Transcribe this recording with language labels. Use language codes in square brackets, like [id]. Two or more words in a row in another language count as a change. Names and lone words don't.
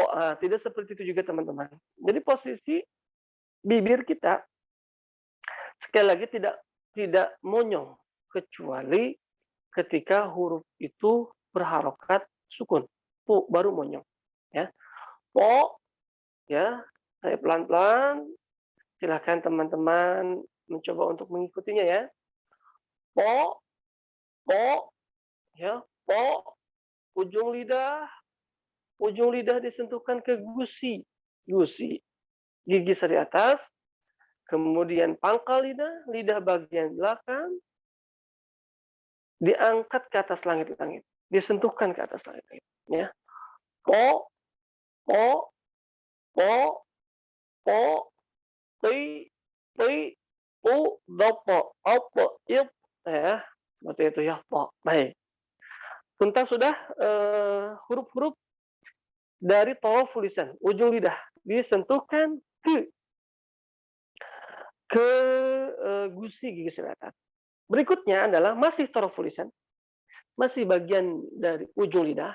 [id] Tidak seperti itu juga teman-teman. Jadi posisi bibir kita sekali lagi tidak monyong kecuali ketika huruf itu berharokat sukun. Pu baru monyong. Ya. Po, ya. Saya pelan-pelan. Silakan teman-teman mencoba untuk mengikutinya ya. Po, po, ya, po. Ujung lidah disentuhkan ke gusi, gigi seri atas, kemudian pangkal lidah bagian belakang, diangkat ke atas langit-langit, disentuhkan ke atas langit-langit. Ya, po, po, po, po, ti, pu, dopo, opo, ip, ya, seperti itu ya, po. Baik. Tuntas sudah huruf-huruf dari toroful lisan, ujung lidah disentuhkan ke gusi gigi seri atas. Berikutnya adalah masih toroful lisan, masih bagian dari ujung lidah.